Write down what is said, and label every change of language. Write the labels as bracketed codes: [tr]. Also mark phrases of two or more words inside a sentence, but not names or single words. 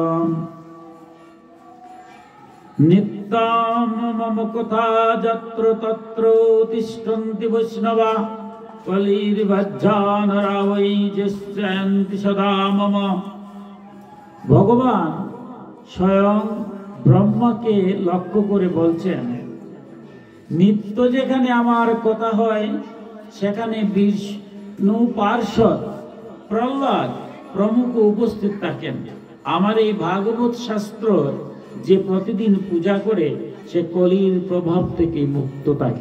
[sa] नित्यं मम कथा यत्र तत्र तिष्ठन्ति वैष्णवा कलिर्भज्जानरा वै जिष्यन्ति सदा मम। [bn] ভগবান স্বয়ং ব্রহ্মাকে লক্ষ্য করে বলছেন, নিত্য যেখানে আমার কথা হয় সেখানে বিষ্ণু পার্ষদ প্রহ্লাদ প্রমুখ উপস্থিত থাকেন। আমার এই ভাগবত শাস্ত্র যে প্রতিদিন পূজা করে সে কলির প্রভাব থেকে মুক্ত থাকে।